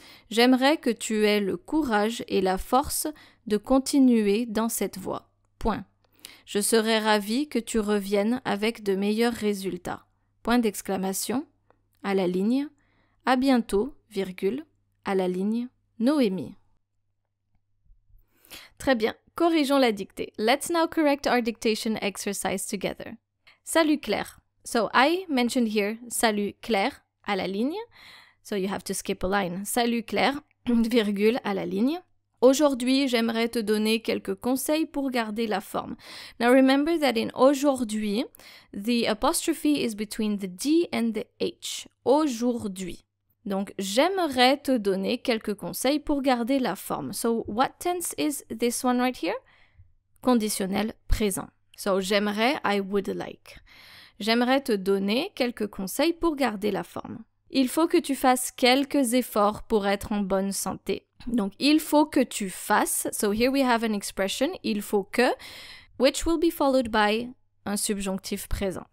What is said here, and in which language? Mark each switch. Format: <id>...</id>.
<fr>J'aimerais que tu aies le courage et la force de continuer dans cette voie. Point. Je serais ravie que tu reviennes avec de meilleurs résultats. Point d'exclamation, à la ligne, à bientôt, virgule, à la ligne, Noémie. Très bien, corrigeons la dictée.</fr> <en>Let's now correct our dictation exercise together. Salut Claire. So I mentioned here, salut Claire, à la ligne. So you have to skip a line.</en> <fr>Salut Claire, virgule, à la ligne. Aujourd'hui, j'aimerais te donner quelques conseils pour garder la forme.</fr> <en>Now remember that in aujourd'hui, the apostrophe is between the D and the H.</en> <fr>Aujourd'hui. Donc, j'aimerais te donner quelques conseils pour garder la forme.</fr> <en>So, what tense is this one right here? Conditionnel présent. So, j'aimerais, I would like.</en> <fr>J'aimerais te donner quelques conseils pour garder la forme. Il faut que tu fasses quelques efforts pour être en bonne santé. Donc, il faut que tu fasses.</fr> <en>So, here we have an expression, il faut que, which will be followed by un subjonctif présent.</en>